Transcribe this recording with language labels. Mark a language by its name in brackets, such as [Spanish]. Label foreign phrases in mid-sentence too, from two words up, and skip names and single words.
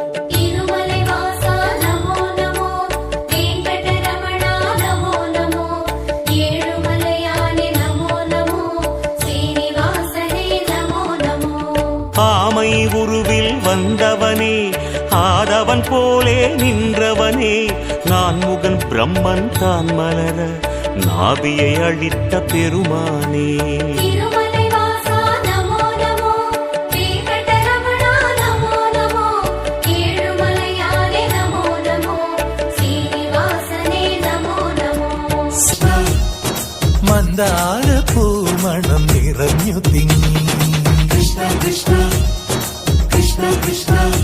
[Tamil] ஆமை உருவில் வந்தவனே ஆதவன் போலே நின்றவனே நான் முகன் பிரம்மன் தான் மலர நாபியை அழித்த பெருமானே [Malayalam] മന്ദാര പൂമണം നിറഞ്ഞു തിങ്ങി കൃഷ്ണ കൃഷ്ണ കൃഷ്ണ കൃഷ്ണ